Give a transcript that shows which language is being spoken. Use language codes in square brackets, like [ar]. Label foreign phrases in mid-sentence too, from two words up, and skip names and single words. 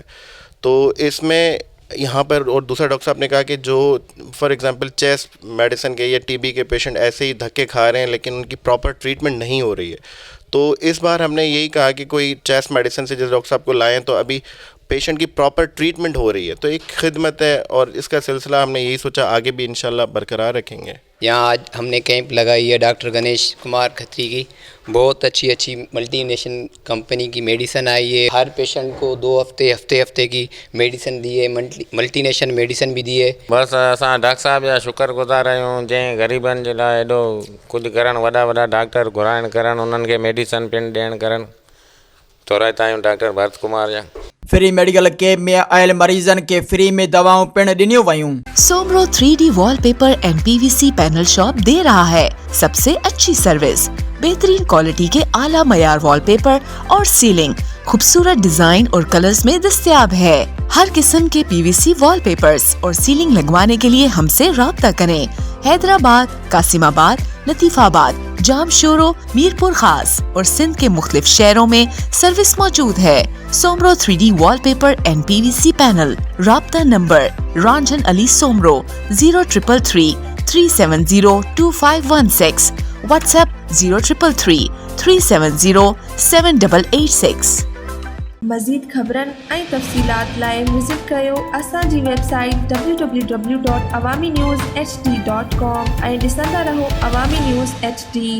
[ur] تو اس میں یہاں پر، اور دوسرا ڈاکٹر صاحب نے کہا کہ جو [en] for example chest medicine [ur] کے یا ٹی بی کے پیشنٹ ایسے ہی دھکے کھا رہے ہیں لیکن ان کی [en] proper treatment [ur] نہیں ہو رہی ہے، تو اس بار ہم نے یہی کہا کہ کوئی [en] chest medicine [ur] سے جیسے ڈاکٹر صاحب کو لائیں تو ابھی پیشنٹ کی [en] proper treatment [ur] ہو رہی ہے، تو ایک خدمت ہے، اور اس کا سلسلہ ہم نے یہی سوچا آگے بھی ان شاء اللہ برقرار رکھیں گے. یہاں آج ہم نے کیمپ لگائی ہے ڈاکٹر گنیش کمار کھتری کی، بہت اچھی [en] multination company [ur] کی میڈیسن آئی ہے. ہر پیشنٹ کو 2 ہفتے کی میڈیسن دی ہے, [en] multination medicine [ur] بھی دی ہے. [sd] बस असां डॉक्टर साहब जा शुक्रगुज़ार आहियूं, जंहिं ग़रीबनि जे लाइ एॾो कुझु करणु, वॾा डॉक्टर घुराइण करणु, उन्हनि खे मेडिसिन पिण ॾियणु करणु, तौरात आहियूं डॉक्टर भरत कुमार जा। [en] free medical camp [sd] में आयल मरीजन के फ्री में दवाओं पिण ॾिनियूं वयूं। [ur] سومرو 3D وال پیپر اینڈ PVC پینل شاپ دے رہا ہے سب سے اچھی سروس، بہترین کوالٹی کے اعلی معیار وال پیپر اور سیلنگ خوبصورت ڈیزائن اور کلرز میں دستیاب ہے. ہر قسم کے PVC وال پیپرز اور سیلنگ لگوانے کے لیے ہم سے رابطہ کریں. حیدرآباد، قاسم آباد، لطیف آباد، جامشورو، میرپور خاص اور سندھ کے مختلف شہروں میں سروس موجود ہے. سومرو 3D وال پیپر اینڈ PVC پینل۔ رابطہ نمبر رنجن علی سومرو 0333 370 2516، واٹس ایپ 0333 370 7886. [sd] मज़ीद ख़बरनि ऐं तफ़सीलात लाइ विज़िट कयो असांजी वेबसाइट www.awamiNewsHD.com ऐं ॾिसंदा रहो अवामी न्यूज़ HD।